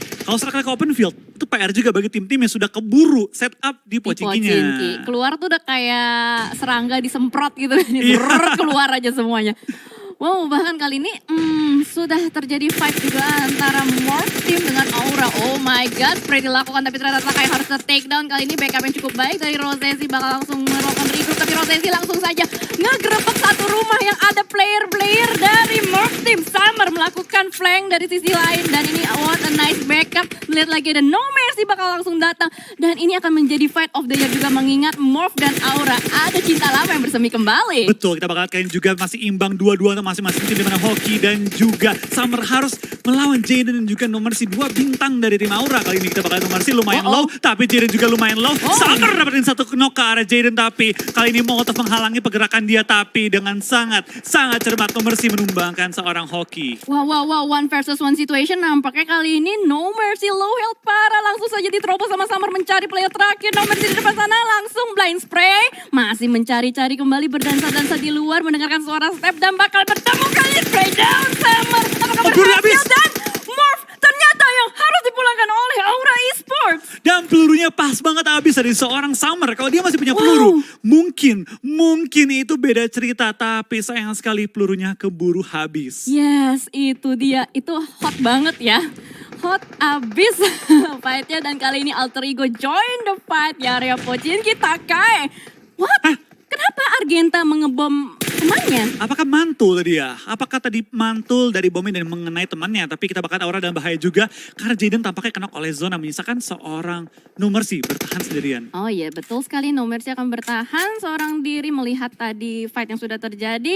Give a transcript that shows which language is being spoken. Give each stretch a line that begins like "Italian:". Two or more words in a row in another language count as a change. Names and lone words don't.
Indonesian: Kalau circle ke
English: open field,
Indonesian: itu PR juga bagi tim-tim yang sudah keburu
English: set up
Indonesian: di Pochinkinya. Pochinki. Keluar tuh udah kayak serangga disemprot gitu. Iya. Keluar aja semuanya. Wow, bahkan kali ini sudah terjadi fight juga antara Morph Team dengan Aura.
English: Oh my god,
Indonesian: Freddy lakukan tapi ternyata Takai harus take down. Kali ini backup yang cukup baik dari Rosesi bakal langsung melakukan regroup. Tapi Rosesi langsung saja ngegerebek satu rumah yang ada player-player dari Morph Team. Summer melakukan flank dari sisi lain. Dan ini
English: what a nice backup.
Indonesian: Lihat lagi ada No Mercy bakal langsung datang. Dan ini akan menjadi
English: fight of the year
Indonesian: juga mengingat Morph dan Aura ada cinta lama yang bersemi kembali. Betul, kita bakal kalian juga masih imbang 2-2 untuk masing-masing tim, dimana Hoki dan juga Summer harus melawan Jaden dan juga nomor si 2 bintang dari tim Aura. Kali ini kita bakal nomor si lumayan low, tapi Jaden juga lumayan low. Summer dapetin satu knock ke arah Jaden, tapi kali ini Molotov menghalangi pergerakan dia, tapi dengan sangat cermat nomor si menumbangkan seorang Hoki. Wow,
English: 1 versus 1 situation.
Indonesian: Nampaknya kali ini No Mercy
English: low health
Indonesian: parah. Langsung saja diterobos sama Summer mencari player terakhir. No Mercy di depan sana langsung
English: blind spray.
Indonesian: Masih mencari-cari kembali berdansa-dansa di luar. Mendengarkan suara step dan bakal bertemu kali ini.
English: Spray down Summer.
Indonesian: Apakah berhasil? Dan Morph ternyata yang harus dipulangkan oleh Aura Esports. Dan pelurunya pas banget habis dari seorang Summer. Kalau dia masih punya peluru, mungkin itu beda cerita. Tapi sayang sekali pelurunya keburu habis. Yes, itu dia. Itu hot banget ya. Hot abis fightnya dan kali ini Alter Ego
English: join the fight
Indonesian: di area Pochinki Takai. What? Kenapa Argenta mengebom temannya? Apakah mantul tadi ya? Apakah tadi mantul dari bomnya dan mengenai temannya? Tapi kita bakal Aura dalam bahaya juga. Karena Jaden tampaknya kena oleh zona menyisakan seorang No Mercy bertahan sendirian. Oh iya betul sekali, No Mercy akan bertahan seorang diri melihat tadi fight yang sudah terjadi.